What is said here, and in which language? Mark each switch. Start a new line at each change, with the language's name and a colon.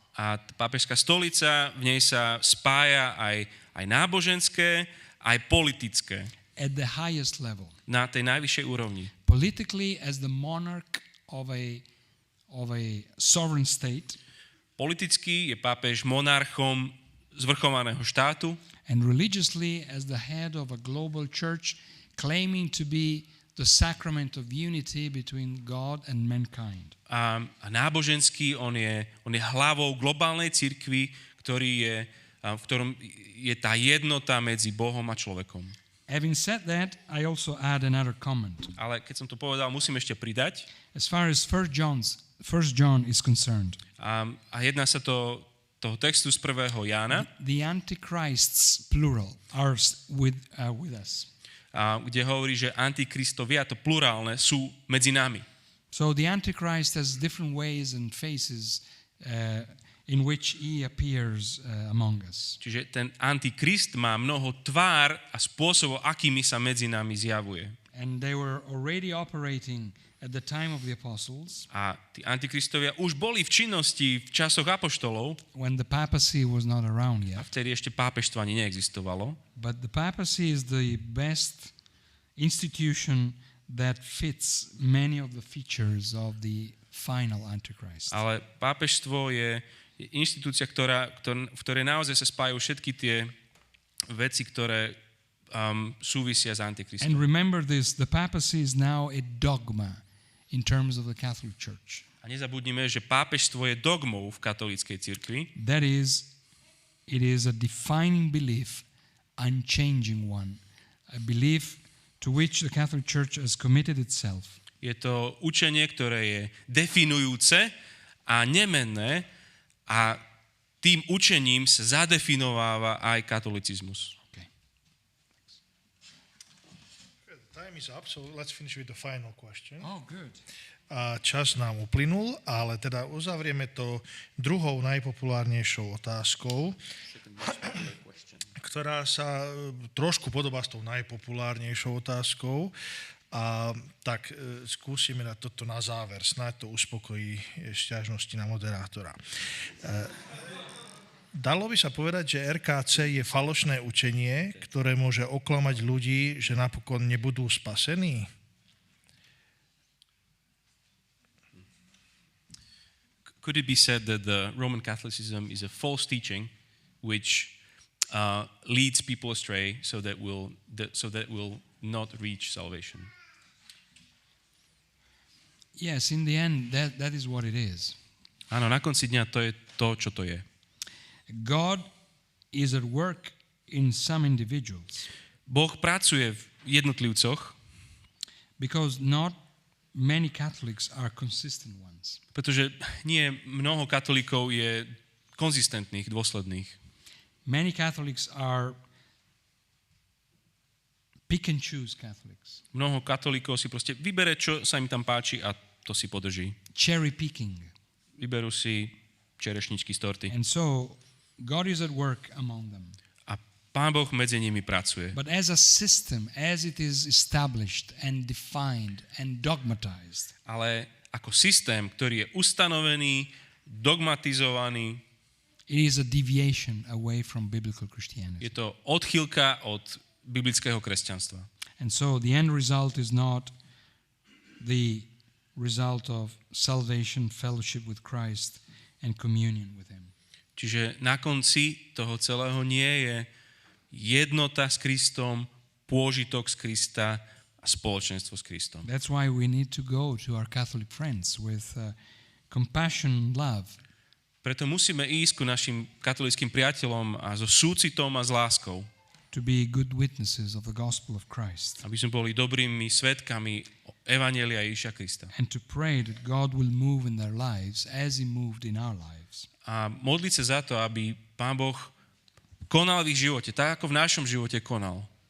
Slovak: A pápežská stolica, v nej sa spája aj náboženské, aj politické.
English: At the highest level.
Slovak: Na tej najvyššej úrovni.
English: Politically as the monarch of a sovereign state.
Slovak: Politicky je pápež monarchom zvrchovaného štátu.
English: And religiously as the head of a global church claiming to be the sacrament of unity between God and mankind.
Slovak: A náboženský on je hlavou globálnej cirkvi, v ktorom je tá jednota medzi Bohom a človekom.
English: Having said that, I also add another comment.
Slovak: Ale keď som to povedal, musím ešte pridať.
English: As far as 1 John is concerned.
Slovak: A jedná sa toho textu z 1. Jána.
English: The Antichrists, plural, are with us.
Slovak: Kde hovorí, že antikristovia, to plurálne, sú medzi nami.
English: So the Antichrist has different ways and faces in which he appears among us.
Slovak: Čiže ten antikrist má mnoho tvár a spôsobov, akými sa medzi nami zjavuje.
English: And they were already operating at the time of the apostles,
Slovak: A tí antikristovia už boli v činnosti v časoch apoštolov,
English: when the papacy was not around
Slovak: a
English: yet.
Slovak: vtedy ešte pápežstvo ani neexistovalo.
English: But the papacy is the best institution that fits many of the features of the final Antichrist.
Slovak: Ale pápežstvo je inštitúcia, v ktorej naozaj sa spájajú všetky tie veci, ktoré súvisia s antikristom.
English: And remember this, the papacy is now a dogma in terms of the Catholic Church.
Slovak: A nezabudnime, že pápežstvo je dogmou v katolíckej cirkvi.
English: That is, it is a defining belief, unchanging one, a belief to which the Catholic Church has committed itself.
Slovak: Je to učenie, ktoré je definujúce a nemenné a tým učením sa zadefinováva aj katolicizmus.
English: Okay. Time is up, so let's finish with the final question. Oh, good.
Slovak: A čas nám uplynul, ale teda uzavrieme to druhou najpopulárnejšou otázkou, ktorá sa trošku podobá s tou najpopulárnejšou otázkou. A tak skúsime na toto na záver, snáď to uspokojí sťažnosti na moderátora. Dalo by sa povedať, že RKC je falošné učenie, ktoré môže oklamať ľudí, že napokon nebudú spasení?
English: Could it be said that the Roman Catholicism is a false teaching which leads people astray so that will not reach salvation? Yes, in the end, that is what it is.
Slovak: Áno, na konci dňa to je to, čo to je.
English: God is at work in some individuals
Slovak: Boh pracuje v jednotlivcoch,
English: because not many Catholics are consistent ones.
Slovak: pretože nie mnoho katolíkov je konzistentných, dôsledných.
English: Many Catholics are pick and choose Catholics.
Slovak: Mnoho katolíkov si proste vybere, čo sa im tam páči a to si podrží.
English: Cherry picking.
Slovak: Vyberú si čerešničky z torty.
English: And so God is at work among them.
Slovak: A Pán Boh medzi nimi pracuje.
English: But as a system, as it is established and defined and dogmatized,
Slovak: Ale ako systém, ktorý je ustanovený, dogmatizovaný,
English: it is a deviation away from biblical Christianity.
Slovak: to odchýlka od biblického kresťanstva.
English: And so the end result is not the result of salvation, fellowship with Christ, and communion with Him.
Slovak: Čiže na konci toho celého nie je jednota s Kristom, pôžitok z Krista a spoločenstvo s Kristom.
English: That's why we need to go to our Catholic friends with compassion, love,
Slovak: Preto musíme ísť ku našim katolíckym priateľom a so súcitom a s láskou,
English: to be good witnesses of the gospel of Christ,
Slovak: aby sme boli dobrými svedkami Evanjelia Ježiša Krista.
English: and to pray that God will move in their lives as He moved in our lives.
Slovak: A modliť sa za to, aby Pán Boh konal v ich živote, tak ako v našom živote konal.